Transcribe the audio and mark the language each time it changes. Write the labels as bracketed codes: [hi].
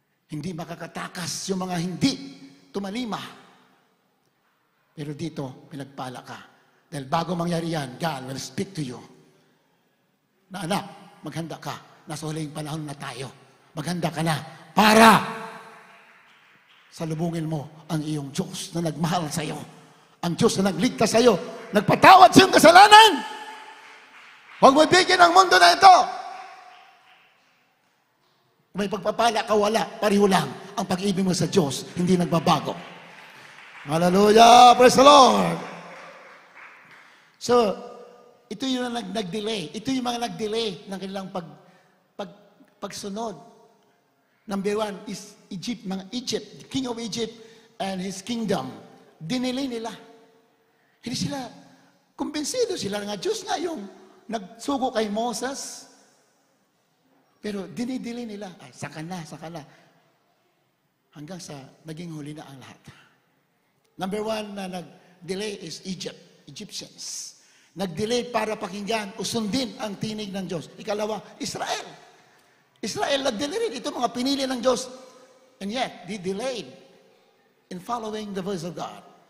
[tl] Hindi makakatakas yung mga hindi tumalima. Pero dito, pinagpala ka. Dahil bago mangyari yan, [en] God will speak to you. [tl] Na anak, maghanda ka. Nasa huling panahon na tayo. Maghanda ka na para salubungin mo ang iyong Diyos na nagmahal sa iyo. Ang Diyos na nagligtas sa iyo. Nagpatawad sa iyong kasalanan. Huwag mo bigyan ang mundo na ito. May pagpapala ka, wala. Pareho lang. Ang pag-ibig mo sa Diyos, hindi nagbabago. [en] Hallelujah! Praise the Lord! [tl] So, ito yung nag-delay. Ito yung mga nag-delay ng kanilang pagsunod. [en] Number 1 is Egypt, King of Egypt and his kingdom. [tl] Dinelay nila. Hindi sila, kumbinsido sila nga Diyos nga yung nagsugo kay Moses. Pero dinidili nila, saka na. Hanggang sa naging huli na ang lahat. Number 1 na nag-delay is Egyptians. Nag-delay para pakinggan, usundin ang tinig ng Diyos. Ikalawa, Israel. Israel nag-delay rin. Ito mga pinili ng Diyos. [en] And yet, they delayed in following the voice of God.